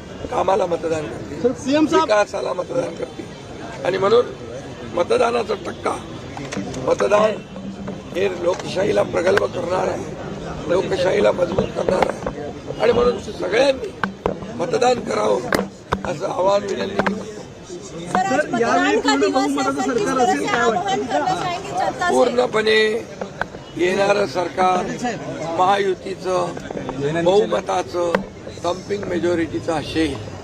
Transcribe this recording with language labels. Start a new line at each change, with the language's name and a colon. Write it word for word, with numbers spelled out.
Marathi: कामाला मतदान करतील, विकासाला मतदान करतील. आणि म्हणून मतदानाचा टक्का, मतदान हे लोकशाहीला प्रगल्भ करणार आहे, लोकशाहीला मजबूत करणार आहे. आणि म्हणून सगळ्यांनी मतदान करावं असं आवाहन विनंती करतो.
Hindi: सर, मतदान का दिवस है, सर, किस तरह से आह्वान करना चाहेंगे जनता से?
Marathi: पूर्णपणे येणारं सरकार महायुतीचं बहुमताचं थम्पिंग मेजॉरिटीचं असेल.